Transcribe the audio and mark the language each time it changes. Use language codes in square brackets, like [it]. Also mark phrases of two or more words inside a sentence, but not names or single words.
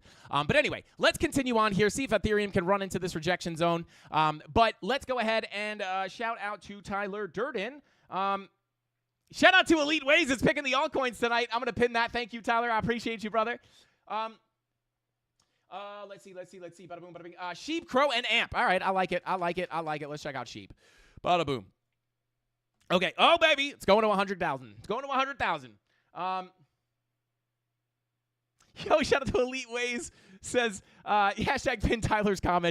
[en] But anyway, let's continue on here, see if Ethereum can run into this rejection zone. But let's go ahead and shout out to Tyler Durden. Shout out to Elite Ways. It's picking the altcoins tonight. I'm going to pin that. Thank you, Tyler. I appreciate you, brother. Let's see. Bada boom, bada bing. Sheep, Crow, and Amp. All right. I like it. Let's check out Sheep. Bada boom. Okay. Oh, baby. It's going to 100,000. It's going to 100,000. Yo, shout out to Elite Ways. Says, hashtag pin Tyler's comment.